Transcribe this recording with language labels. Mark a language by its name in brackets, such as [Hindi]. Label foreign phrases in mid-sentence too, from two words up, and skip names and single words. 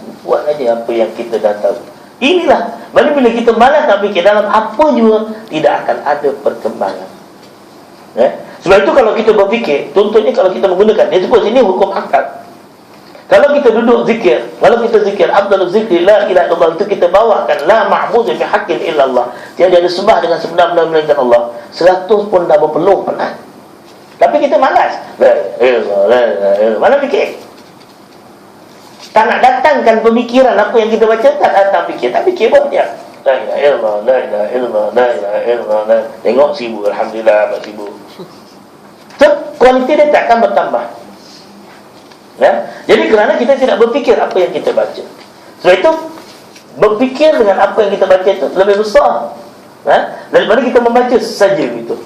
[Malay] Buat aja apa yang kita dah tahu. Inilah. Bila kita malas nak fikir, dalam apa juga tidak akan ada perkembangan. Sebab itu kalau kita berfikir, contohnya kalau kita menggunakan, dia sebut sini hukum akal. Kalau kita duduk zikir, kalau kita zikir [Arabic] أفضل الذكر لا إله إلا الله, [Malay] itu kita bawakan [Arabic] لا معبود بحق إلا الله, [Malay] tiada disembah dengan sebenar-benar melainkan Allah. 100 pun dah berpeluh penat. Tapi kita malas. Mana fikir? Tak nak datangkan pemikiran apa yang kita baca, tak datang fikir. Tak fikir pun dia. [Arabic] لا إله إلا الله، لا إله إلا الله، لا إله إلا الله. [Malay] Tengok 1000, alhamdulillah 4000. So, kualiti dia takkan bertambah. Ya? Jadi kerana kita tidak berfikir apa yang kita baca. Sebab itu berfikir dengan apa yang kita baca itu lebih besar, daripada kita membaca saja gitu.